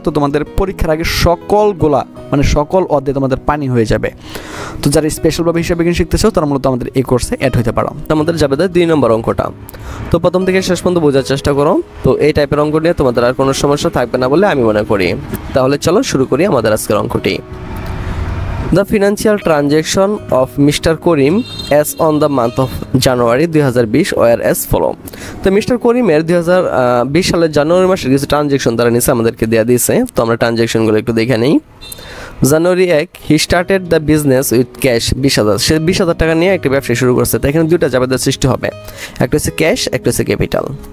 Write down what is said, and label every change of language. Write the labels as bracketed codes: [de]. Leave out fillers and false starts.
[bn] তো তোমাদের পরীক্ষার আগে সকল অধ্যায় তোমাদের পানি হয়ে যাবে। তো যারা স্পেশালভাবে হিসাব বিজ্ঞান শিখতে চাও, তারা মূলত আমাদের এই কোর্সে অ্যাড হতে পারো। আমাদের জাবেদা 2 নম্বর অঙ্কটা। তো প্রথম থেকে শেষ পর্যন্ত বোঝার চেষ্টা করো। তো এই টাইপের অঙ্ক নিয়ে তোমাদের আর কোনো সমস্যা থাকবে না বলে আমি মনে করি। তাহলে চলো শুরু করি আমাদের আজকের অঙ্কটি। [en] The financial transaction of Mr. Karim as on the month of January 2020 were as follow. [bn] তো মিস্টার করিমের 2020 সালের জানুয়ারি মাসের কিছু ট্রানজ্যাকশন তারা নিচে আমাদেরকে দেওয়া দিয়েছে। তো আমরা ট্রানজ্যাকশনগুলো একটু দেখে নিই। জানুয়ারি 1 [en] he started the business with cash [bn] 20,000। সে 20,000 টাকা নিয়ে একটা ব্যবসা শুরু করছে। তো এখানে দুইটা জাবেদার সৃষ্টি হবে, একটা হচ্ছে ক্যাশ, একটা হচ্ছে ক্যাপিটাল।